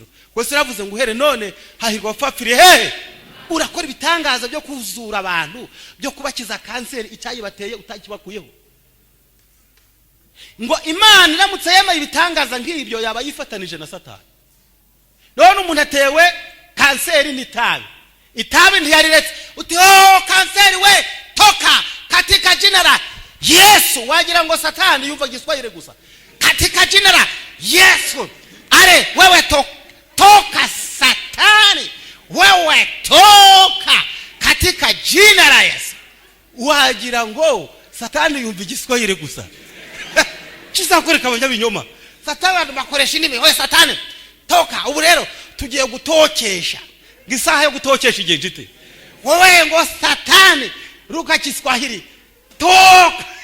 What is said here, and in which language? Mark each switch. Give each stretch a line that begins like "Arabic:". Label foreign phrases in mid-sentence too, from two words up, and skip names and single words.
Kinyarwanda: Kwese ravuze ngo uhere none hahirwa abapfapfire hehe. Urakora ibitangaza byo kuzura abantu, byo kubakiza kanseri icyayi bateye utakibakuyeho. Ngo Imana iramutse yema ibitangaza nk'ibyo yaba yifatanije na Satani. none umuntu atewe kanseri n'itabi, itabi ntiyariretse, uti oh kanseri we
Swahili: toka katika jina la Yesu.
Kinyarwanda: Wagira ngo Satani yumva Giswahili gusa.
Swahili: Katika jina la Yesu, ale wewe toka Satani, wewe toka katika jina la Yesu.
Kinyarwanda: Wagira ngo Satani yumva Giswahili gusa. Kizakoreka abanyabinyoma. Satani bakoresha indimi, we Satani toka. Ubu rero tugiye gutokesha, gisaha yo gutokesha igihe gite. Wowe ngo Satani ruka Kiswahili toka.